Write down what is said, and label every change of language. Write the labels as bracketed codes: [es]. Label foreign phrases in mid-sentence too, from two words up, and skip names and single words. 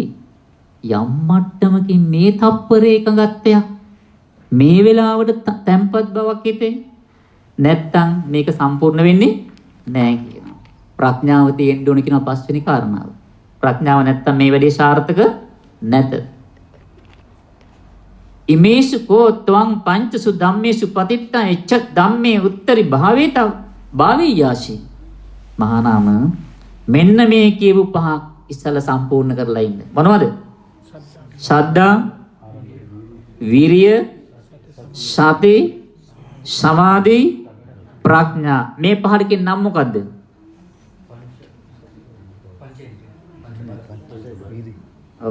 [si] යම් මට්ටමකින් මේ තප්පරේ එකඟත්වයක්, මේ වෙලාවට තැම්පත් බවක් හිතේ නැත්තම් මේක සම්පූර්ණ වෙන්නේ නැහැ කියනවා. ප්‍රඥාව තියෙන්න ඕන කියන පස්වෙනි කාරණාව. ප්‍රඥාව නැත්තම් මේ වැඩේ සාර්ථක නැත. [pi] ඉමේසු කෝ ත්වං පංචසු ධම්මේසු පතිට්ඨං එච්ච ධම්මේ උත්තරි භාවේත භාවීයාසි. [si] මහානාම මෙන්න මේ කියපු පහ ඉස්සලා සම්පූර්ණ කරලා ඉන්න. මොනවද? ශ්‍රද්ධා, විරිය, සති, සමාධි, ප්‍රඥා. මේ පහටකින් නම් මොකද්ද? ඔව්.